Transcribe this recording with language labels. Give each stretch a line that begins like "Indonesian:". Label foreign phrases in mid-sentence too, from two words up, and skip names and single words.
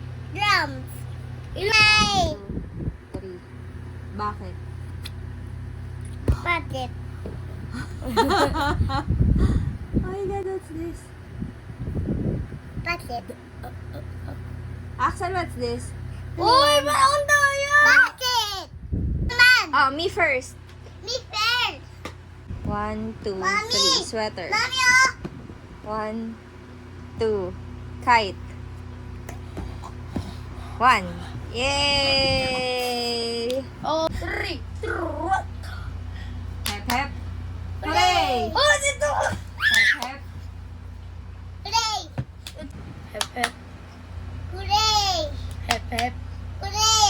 English: Drums. Light.
Filipino: 2, 3. Bakit?
English: Bucket. Oh my God, what's this? Bucket. Axel, what's this?
Filipino: Uy, meron tayo!
English: Bucket! Man! Oh, me first. Me first! 1, 2, Mommy! 3. Sweater.
Filipino: Mami, oh!
English: 1, 2. Kite. 1. Yay! Oh, 3. Hep hep. Hooray!
Filipino: Oh, dito!
English: Hep hep. Hooray! Hep, hep. Hooray! Hep, hep. Hooray!